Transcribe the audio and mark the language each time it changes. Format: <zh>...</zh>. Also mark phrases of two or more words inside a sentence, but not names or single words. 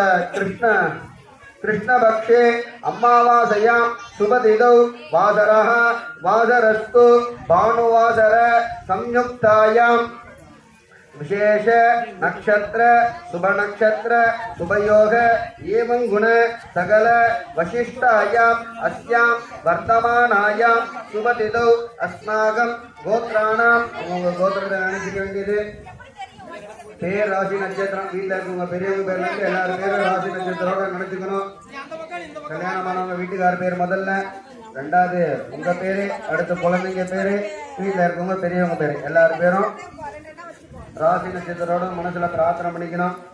<sa>कृष्णपक्षे अमावास्यां शुभतिथौ वासरः वासरस्तु भानुवासर संयुक्तायां विशेष नक्षत्र शुभ नक्षत्र शुभयोग एवं गुण सकल वशिष्ठायाम् अस्यां वर्तमानायां शुभतिथौ अस्माकं गोत्राणां</sa> <ta>गोत्रத்தை நினைச்சிக்க வேண்டியது பேர் ராசி நட்சத்திரம் வீட்டில் இருக்கவங்க பெரியவங்க பேர்ல இருந்து எல்லாரும் பேரும் ராசி நட்சத்திரோட நினைச்சுக்கணும். கல்யாணமானவங்க வீட்டுக்கார பேர் முதல்ல, ரெண்டாவது உங்க பேரு, அடுத்த குழந்தைங்க பேரு, வீட்டில் இருக்கவங்க பெரியவங்க பேரு எல்லாரும் பேரும் ராசி நட்சத்திரோட மனசுல பிரார்த்தனை பண்ணிக்கணும்.</ta>